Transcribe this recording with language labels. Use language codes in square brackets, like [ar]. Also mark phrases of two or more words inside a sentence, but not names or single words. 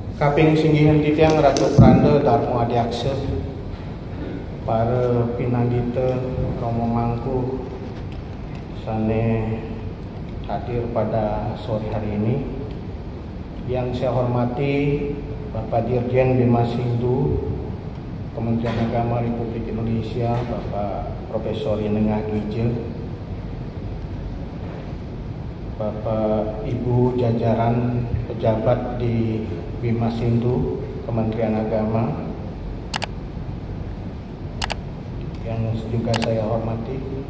[ban] Kaping singgihan titiang Ratu Pranda Darmo Adiakse, para pinandita Romo Mangku sane [id] hadir pada sore hari ini. Yang saya hormati Bapak Dirjen Bimas Hindu Kementerian Agama Republik Indonesia, Bapak Profesor Yenengah Dwije, Bapak Ibu jajaran pejabat di Bimas Hindu Kementerian Agama yang juga saya hormati.